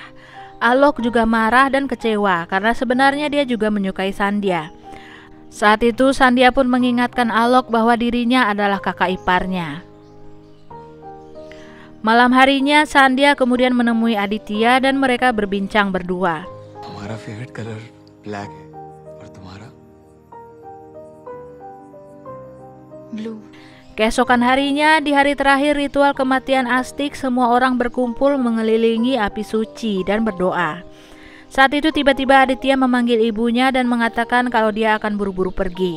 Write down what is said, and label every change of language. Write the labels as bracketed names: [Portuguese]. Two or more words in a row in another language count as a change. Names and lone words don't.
[Indonesian] Alok juga marah dan kecewa karena sebenarnya dia juga menyukai Sandhya. Saat itu Sandhya pun mengingatkan Alok bahwa dirinya adalah kakak iparnya. Malam harinya Sandhya kemudian menemui Aditya dan mereka berbincang berdua. [Hindi] हमारा [English] favourite colour black [Hindi] है और तुम्हारा? Blue. [Indonesian] Keesokan harinya, di hari terakhir ritual kematian Astik, semua orang berkumpul mengelilingi api suci dan berdoa. Saat itu tiba-tiba Aditya memanggil ibunya dan mengatakan kalau dia akan buru-buru pergi.